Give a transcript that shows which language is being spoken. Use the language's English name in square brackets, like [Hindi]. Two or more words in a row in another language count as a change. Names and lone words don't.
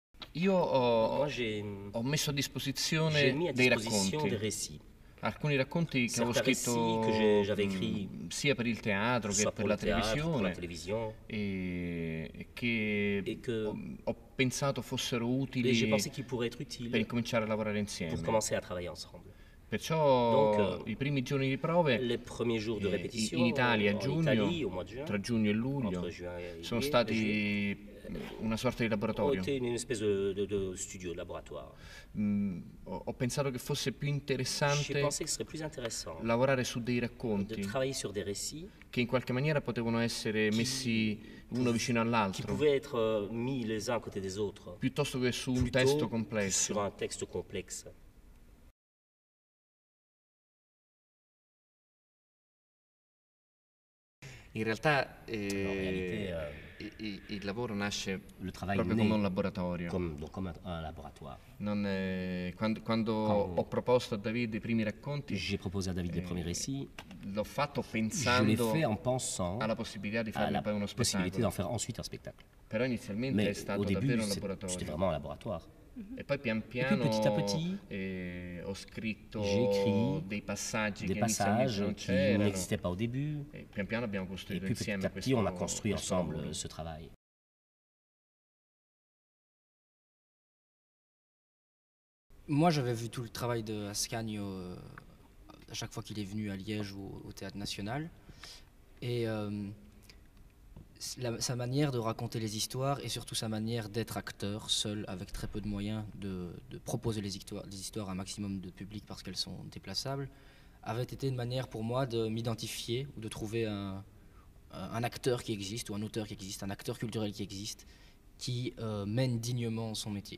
[Italian] Io [French] Moi, [Italian] ho messo a [French] j'ai [Italian] disposizione [French] mis à [Italian] dei [French] disposition des [Italian] racconti, [French] récits. [Italian] alcuni racconti che avevo [French] Certains récits que [Italian] scritto [French] j'avais écrits, [Italian] sia per il teatro che [French] soit [Italian] per [French] pour [Italian] la [French] le théâtre, pour la [Italian] televisione [French] télévision, [Italian] e che [French] et que [Italian] ho pensato fossero [French] et j'ai [Italian] utili [French] pensé qu'ils pourraient être [Italian] per [French] utiles [Italian] incominciare a lavorare [French] pour [Italian] insieme. [French] commencer à travailler ensemble. Donc, [Italian] Perciò i primi giorni di prove [French] les premiers jours de répétition [Italian] in Italia a [French] en [Italian] giugno, [French] Italie, au mois de juin, [Italian] tra giugno e luglio, [French] entre juin et [Italian] sono [French] juillet, [Italian] stati una sorta di [French] ont [Italian] laboratorio. [French] été une espèce de studio, de laboratoire. [Italian] Ho pensato che fosse più [French] J'ai [Italian] interessante [French] pensé que ce serait plus intéressant [Italian] lavorare su dei [French] de [Italian] racconti [French] travailler sur des récits [Italian] che in qualche maniera potevano essere messi uno vicino [French] qui [Italian] all'altro, [French] pouvaient être mis les uns à côté des autres, [Italian] piuttosto che su un [French] plutôt [Italian] testo [French] que sur [Italian] complesso. [French] un texte complexe. [Italian] In realtà [French] En réalité, [Italian] il lavoro nasce [French] le travail [Italian] proprio [French] naît [Italian] come un laboratorio. [French] comme un laboratoire. [Italian] Quando ho proposto a David i primi racconti, [French] J'ai proposé à David les premiers récits. [Italian] l'ho fatto [French] Je l'ai [Italian] pensando [French] fait en pensant [Italian] alla possibilità di [French] à [Italian] farne [French] la [Italian] poi uno [French] possibilité [Italian] spettacolo. [French] d'en faire ensuite un spectacle. [Italian] Però inizialmente è [French] Mais [Italian] stato [French] au début, [Italian] davvero un [French] c'était [Italian] laboratorio. [French] vraiment un laboratoire. [Italian] E poi pian [French] puis, petit à [Italian] piano [French] petit, [Italian] ho scritto [French] j'ai écrit [Italian] dei passaggi [French] Des [Italian] che inizialmente [French] passages [Italian] non [French] qui [Italian] c'erano. [French] n'existaient pas au début. [Italian] E pian piano abbiamo [French] Et [Italian] costruito [French] puis petit [Italian] insieme [French] à petit, on a construit [Italian] questo [French] ensemble [Italian] lavoro. [French] ce travail. Moi, j'avais vu tout le travail de Ascanio à chaque fois qu'il est venu à Liège ou au Théâtre National. Et sa manière de raconter les histoires et surtout sa manière d'être acteur, seul, avec très peu de moyens, de proposer les histoires à un maximum de public parce qu'elles sont déplaçables, avait été une manière pour moi de m'identifier ou de trouver un acteur qui existe ou un auteur qui existe, un acteur culturel qui existe, qui mène dignement son métier.